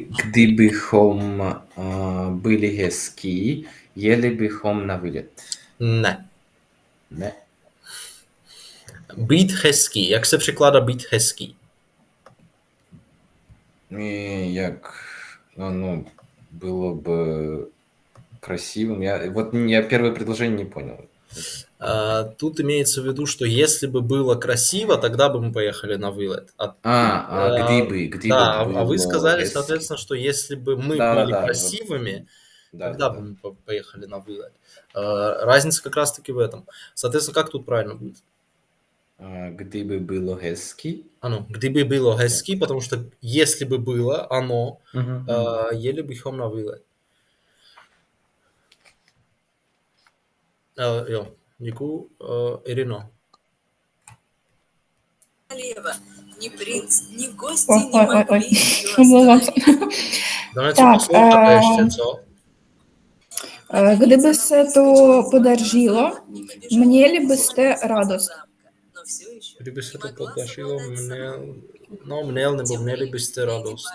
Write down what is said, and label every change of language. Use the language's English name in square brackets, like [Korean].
[Czech] Kdybychom byli hezký, jeli bychom na výlet. Ne. Ne. Být hezký. Jak se překládá být hezký? [Russian] Jak оно было бы красивым. Я первое предложение не понял. Тут имеется в виду, что если бы было красиво, тогда бы мы поехали на вылет. Где да, бы а вы было сказали, [Czech] hezký. [Russian] соответственно, что если бы мы были красивыми, тогда бы мы поехали на вылет. Разница как раз-таки в этом. Соответственно, как тут правильно будет? [Czech] Kdyby bylo hezký. Ano, kdyby bylo hezký, [Russian] потому что если бы было оно, [Czech] jeli bychom na výlet. Jo, děkuju. Irino. [Russian] Ни принц, ни гости не могли ее остановить. [Czech] Так, co? Kdyby se to podařilo, měli byste radost. Kdyby se to podařilo, měl nebo měli byste radost.